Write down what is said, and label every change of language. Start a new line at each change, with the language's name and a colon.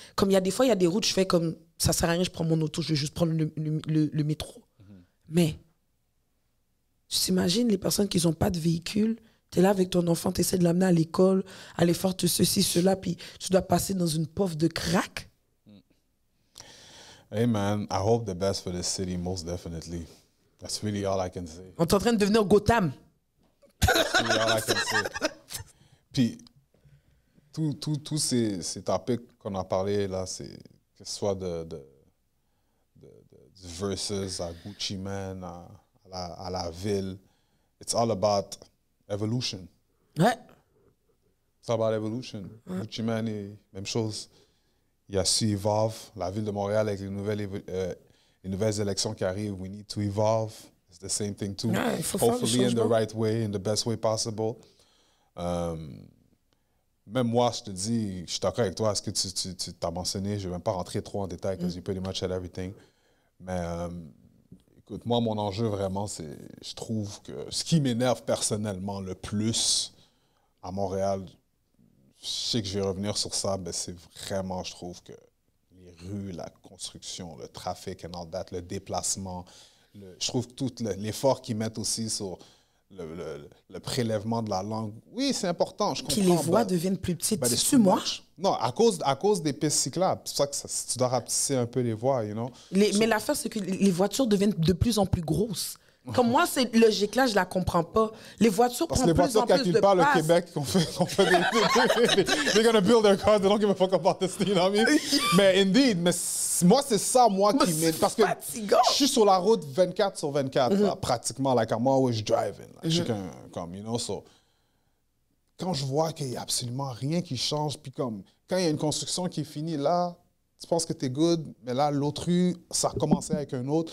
French: Comme il y a des fois, il y a des routes, je fais comme, ça sert à rien, je prends mon auto, je vais juste prendre le métro. Mais, tu t'imagines les personnes qui n'ont pas de véhicule, tu es là avec ton enfant, tu essaies de l'amener à l'école, aller faire tout ceci, cela, puis tu dois passer dans une pof de crack.
English: Hey man, I hope the best for this city, most definitely. That's really all I can say.
French: On est en train de devenir Gotham.
English: That's really all I can say.
French: Puis, tous ces topics qu'on a parlé là, que ce soit du versus à Gucci Mane, à la ville,
English: it's all about evolution.
French: Ouais.
English: It's all about evolution.
French: Ouais. Gucci Mane, même chose. Il a su evolve. La ville de Montréal avec les nouvelles élections qui arrivent,
English: we need to evolve. It's the same thing too.
French: Ouais,
English: hopefully in the right way, in the best way possible.
French: Même moi, je te dis, je suis d'accord avec toi, ce que tu t'as mentionné, je ne vais même pas rentrer trop en détail, parce que
English: you pretty much said everything.
French: Mais écoute, moi, mon enjeu vraiment, c'est, je trouve que ce qui m'énerve personnellement le plus à Montréal, je sais que je vais revenir sur ça, mais c'est vraiment, je trouve que les rues, la construction, le trafic
English: and all that,
French: le déplacement, je trouve tout l'effort qu'ils mettent aussi sur le prélèvement de la langue. Oui, c'est important, je comprends. Que les voies deviennent plus petites. C'est moi? Non, à cause des pistes cyclables. C'est pour ça que tu dois rapetisser un peu les voies, you know? Mais l'affaire, c'est que les voitures deviennent de plus en plus grosses. Comme moi, cette logique-là, je la comprends pas. Les voitures prennent plus en plus de place. Parce que les voitures calculent pas le Québec qu'on fait
English: they're gonna build their cars, they don't give a fuck about this, you know what I mean?
French: Mais indeed, moi, c'est ça, moi, qui m'aide. Parce que je suis sur la route 24 sur 24, là, pratiquement,
English: like I'm always driving.
French: Like, je suis comme, you know, so... Quand je vois qu'il n'y a absolument rien qui change, puis comme, quand il y a une construction qui est finie là, tu penses que t'es good, mais là, l'autre rue, ça a commencé avec un autre.